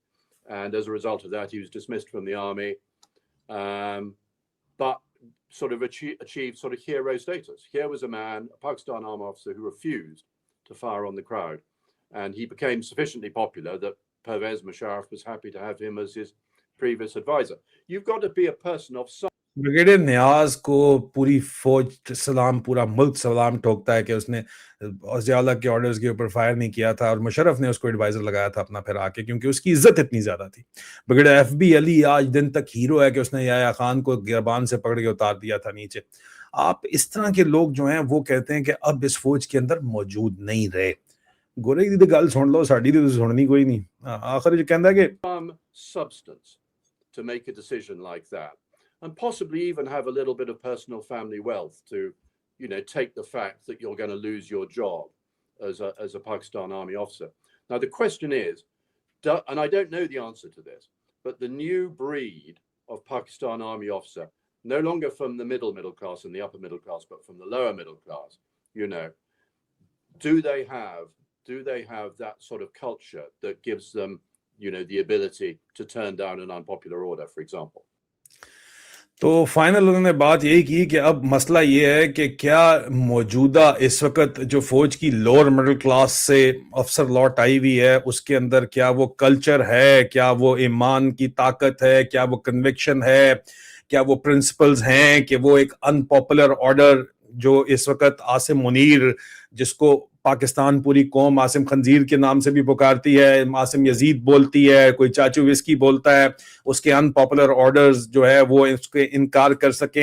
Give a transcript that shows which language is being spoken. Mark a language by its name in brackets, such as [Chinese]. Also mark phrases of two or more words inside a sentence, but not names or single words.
[English] And as a result of that, he was dismissed from the army, but sort of achieved sort of hero status. Here was a man, a Pakistan army officer, who refused to fire on the crowd. And he became sufficiently popular that Pervez Musharraf was happy to have him as his previous advisor. You've got to be a person of some. [Urdu] بریگیڈیئر نیاز کو پوری فوج سلام, پورا ملک سلام ٹھوکتا ہے کہ اس نے ضیاء الحق کے آرڈرز کے اوپر فائر نہیں کیا تھا, اور مشرف نے اس کو ایڈوائزر لگایا تھا اپنا پھر آ کے, کیونکہ اس کی عزت اتنی زیادہ تھی. بریگیڈیئر ایف بی علی آج دن تک ہیرو ہے کہ اس نے یحییٰ خان کو گربان سے پکڑ کے اتار دیا تھا نیچے. آپ اس طرح کے لوگ جو ہیں وہ کہتے ہیں کہ اب اس فوج کے اندر موجود نہیں رہے. [Punjabi] گورے دی گل سن لو, ساڈی تے سننی کوئی نہیں. آخر جو کہندا کہ [English] substance. to make a decision like that, and possibly even have a little bit of personal family wealth to, take the fact that you're going to lose your job as a Pakistan Army officer. Now, the question is, and I don't know the answer to this, but the new breed of Pakistan Army officer, no longer from the middle class and the upper middle class, but from the lower middle class, do they have that sort of culture that gives them, the ability to turn down an unpopular order, for example? [Urdu] تو فائنل انہوں نے بات یہی کی کہ اب مسئلہ یہ ہے کہ کیا موجودہ اس وقت جو فوج کی [English] lower middle class [Urdu] سے افسر لوٹ آئی ہوئی ہے اس کے اندر کیا وہ کلچر ہے, کیا وہ ایمان کی طاقت ہے, کیا وہ کنوکشن ہے, کیا وہ پرنسپلز ہیں کہ وہ ایک [English] unpopular order [Urdu] جو اس وقت عاصم منیر, جس کو پاکستان پوری قوم عاصم خنزیر کے نام سے بھی پکارتی ہے, عاصم یزید بولتی ہے, کوئی چاچو وسکی بولتا ہے, اس کے [English] unpopular orders [Urdu] جو ہے وہ اس کے انکار کر سکیں.